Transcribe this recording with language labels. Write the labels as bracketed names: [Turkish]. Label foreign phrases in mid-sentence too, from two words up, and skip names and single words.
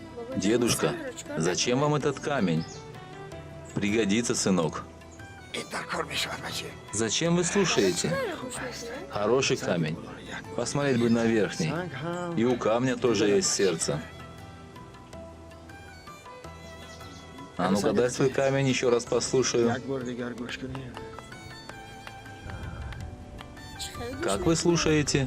[Russian] Дедушка, зачем вам этот камень? Пригодится, сынок. [Tajik] این در کار میشود بچه. [Russian] Зачем вы слушаете? Хороший камень. Посмотреть бы на верхний. [Tajik] سنگ هم [Russian] И у камня тоже есть сердце. А ну-ка дай свой камень, еще раз послушаю. [Tajik] یک بار دیگر گوش کنیم. [Russian] Как вы слушаете?